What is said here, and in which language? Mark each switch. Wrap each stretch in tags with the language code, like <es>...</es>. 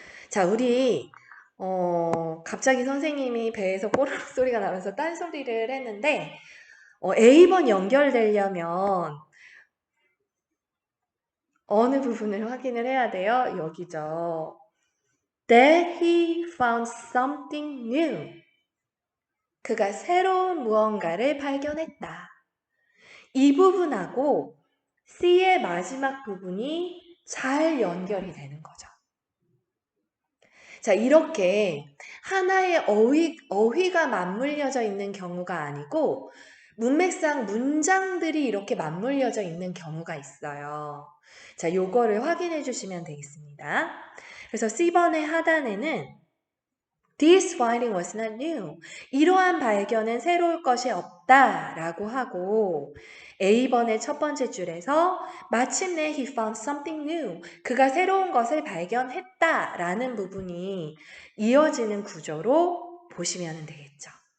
<ko>자, 우리 갑자기 선생님이 배에서 꼬르륵 소리가 나면서 딴소리를 했는데 A번 연결되려면 어느 부분을 확인을 해야 돼요? 여기죠.</ko> <en>That he found something new.</en> <ko>그가 새로운 무언가를 발견했다. 이 부분하고 C의 마지막 부분이 잘 연결이 되는 거죠. 자, 이렇게 하나의 어휘가 맞물려져 있는 경우가 아니고 문맥상 문장들이 이렇게 맞물려져 있는 경우가 있어요. 자, 요거를 확인해 주시면 되겠습니다. 그래서 C번의 하단에는</ko> <en>This finding was not new.</en> <ko>이러한 발견은 새로울 것이 없다 라고 하고 A번의 첫 번째 줄에서 마침내</ko> <en>he found something new.</en> <ko>그가 새로운 것을 발견했다 라는 부분이 이어지는 구조로 보시면 되겠죠.</ko>